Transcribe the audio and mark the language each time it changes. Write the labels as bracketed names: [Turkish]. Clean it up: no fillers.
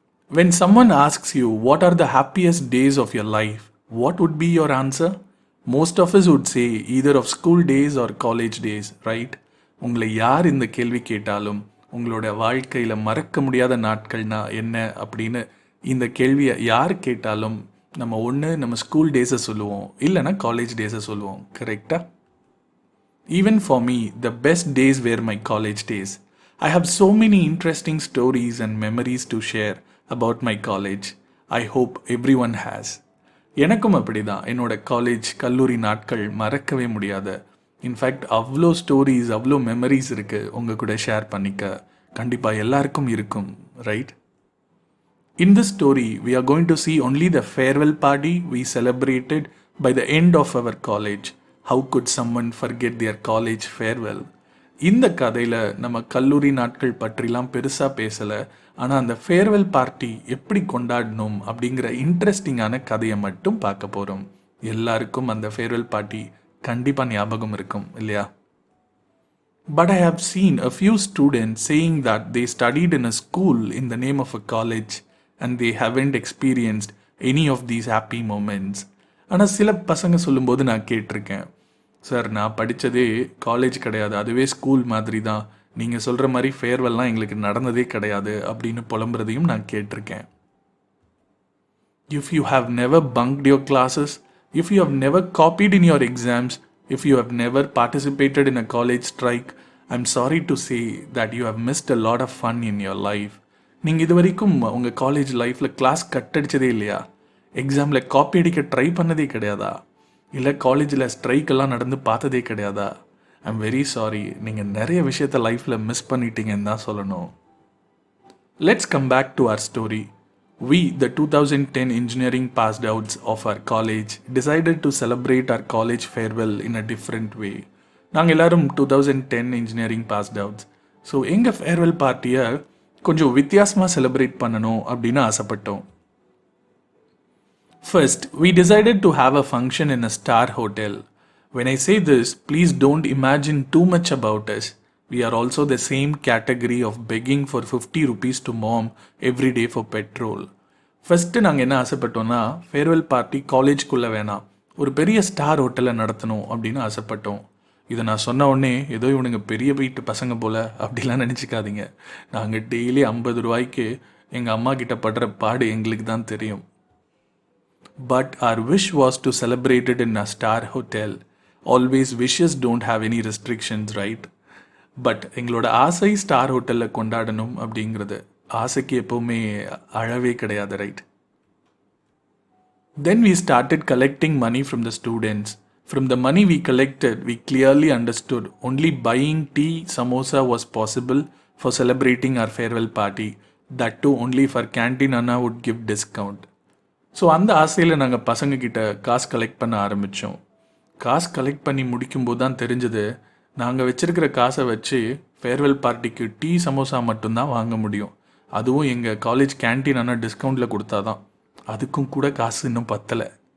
[English] When someone asks you what are the happiest days of your life, what would be your answer? Most of us would say either of school days or college days, right? [Tamil] உங்களை யார் இந்த கேள்வி கேட்டாலும் உங்களோட வாழ்க்கையில் மறக்க முடியாத நாட்கள்னா என்ன அப்படின்னு இந்த கேள்வியை யார் கேட்டாலும் நம்ம ஒன்று நம்ம ஸ்கூல் டேஸை சொல்லுவோம், இல்லைனா காலேஜ் டேஸை சொல்லுவோம். கரெக்டா? [English] Even for me, the best days were my college days. I have so many interesting stories and memories to share about my college. I hope everyone has. [Tamil] எனக்கும் அப்படி தான். என்னோட காலேஜ் கல்லூரி நாட்கள் மறக்கவே முடியாது. இன்ஃபேக்ட் அவ்வளோ ஸ்டோரிஸ், அவ்வளோ மெமரிஸ் இருக்குது உங்கள் கூட ஷேர் பண்ணிக்க. கண்டிப்பாக எல்லாருக்கும் இருக்கும், right? [English] In this story, we are going to see only the farewell party we celebrated by the end of our college. How could someone forget their college farewell? [Tamil] இந்த கதையில் நம்ம கல்லூரி நாட்கள் பற்றிலாம் பெருசாக பேசலை, ஆனால் அந்த ஃபேர்வெல் பார்ட்டி எப்படி கொண்டாடணும் அப்படிங்கிற இன்ட்ரெஸ்டிங்கான கதையை மட்டும் பார்க்க போகிறோம். எல்லாருக்கும் அந்த ஃபேர்வெல் பார்ட்டி கண்டிப்பாக ஞாபகம் இருக்கும் இல்லையா? [English] But I have seen a few students saying that they studied in a school in the name of a college and they haven't experienced any of these happy moments. [Tamil] ஆனால் சில பசங்க சொல்லும்போது நான் கேட்டிருக்கேன், சார் நான் படித்ததே காலேஜ் கிடையாது, அதுவே school மாதிரி தான், நீங்கள் சொல்கிற மாதிரி ஃபேர்வெல்லாம் எங்களுக்கு நடந்ததே கிடையாது அப்படின்னு புலம்புறதையும் நான் கேட்டிருக்கேன். [English] If you have never bunked your classes, if you have never copied in your exams, if you have never participated in a college strike, I'm sorry to say that you have missed a lot of fun in your life. [Tamil] நீங்கள் இது வரைக்கும் உங்கள் college லைஃப்பில் class cut அடித்ததே இல்லையா? எக்ஸாமில் copy அடிக்க try பண்ணதே கிடையாதா? இல்லை காலேஜில் ஸ்ட்ரைக்கெல்லாம் நடந்து பார்த்ததே கிடையாதா? [English] I'm very sorry, [Tamil] நீங்கள் நிறைய விஷயத்த லைஃப்பில் மிஸ் பண்ணிட்டீங்கன்னு தான் சொல்லணும். [English] Let's come back to our story. We, the 2010 engineering passed outs of our college, decided to celebrate our college farewell in a different way. [Tamil] நாங்கள் எல்லாரும் [English] 2010 engineering passed outs. [Tamil] ஸோ எங்கள் farewell பார்ட்டியை கொஞ்சம் வித்தியாசமாக செலிப்ரேட் பண்ணணும் அப்படின்னு ஆசைப்பட்டோம். [English] First, we decided to have a function in a star hotel. When I say this, please don't imagine too much about us. We are also the same category of begging for 50 rupees to mom every day for petrol. [Tamil] First நாங்கள் என்ன ஆசைப்பட்டோன்னா, farewell party காலேஜ்குள்ளே வேணாம், ஒரு பெரிய star ஹோட்டலில் நடத்தணும் அப்படின்னு ஆசைப்பட்டோம். இதை நான் சொன்ன உடனே ஏதோ இவனுங்க பெரிய வீட்டு பசங்க போல் அப்படிலாம் நினச்சிக்காதீங்க. நாங்கள் டெய்லி 50 ரூபாய்க்கு எங்கள் அம்மா கிட்ட படுற பாடு எங்களுக்கு தான் தெரியும். [English] But our wish was to celebrate it in a star hotel. Always wishes don't have any restrictions, right? [Tamil] But எங்களோட ஆசை ஸ்டார் ஹோட்டலில் கொண்டாடணும் அப்படிங்கிறது. ஆசைக்கு எப்போவுமே அழவே கிடையாது, right? [English] Then we started collecting money from the students. From the money we collected, we clearly understood only buying tea, samosa was possible for celebrating our farewell party. That too only for canteen Anna would give discount. [Tamil] So அந்த ஆசையில் நாங்கள் பசங்கக்கிட்ட காசு collect பண்ண ஆரம்பித்தோம். காசு collect பண்ணி முடிக்கும்போது தான் தெரிஞ்சது, நாங்கள் வச்சுருக்கிற காசை வச்சு ஃபேர்வெல் பார்ட்டிக்கு டீ சமோசா மட்டும்தான் வாங்க முடியும். அதுவும் எங்கள் காலேஜ் கேன்டீன் ஆனால் டிஸ்கவுண்ட்டில் கொடுத்தா தான். அதுக்கும் கூட காசு இன்னும் பத்தலை.